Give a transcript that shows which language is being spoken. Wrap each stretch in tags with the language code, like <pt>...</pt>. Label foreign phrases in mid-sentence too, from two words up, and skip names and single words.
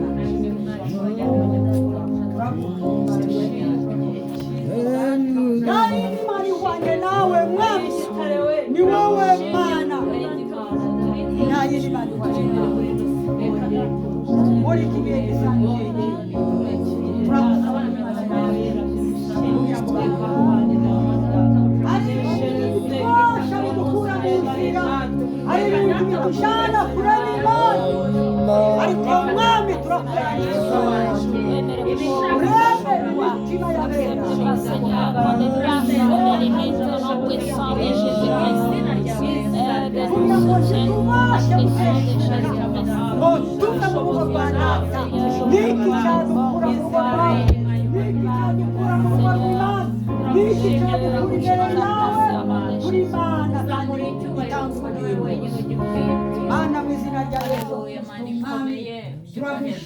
<rw>nari imana ihwanye nawe mwami ni wowe mana nta yindi mana ihwanye nawe muri iki gihe gisanzwe turagusaba imana yawe kugira ngo ari ibifasha bidukura mu nzira ari ibintu bitujyana kure n'imana ariko mwami turakurariza urebe imitima y'abera</rw> <fr>Seigneur, dans les grâces, dans les mérites, au nom puissant de Jésus-Christ. De nous soutiens, la puissance de Jésus-Christ.</fr> <rw>ngo tuve mu rugo rwa data niki cyadukura mu rugo rwawe niki cyadukura mu rugo rw'imana niki cyadukura imbere yawe kuri imana kandi itanga ubugingo mana mu izina rya yesu turagushima</rw>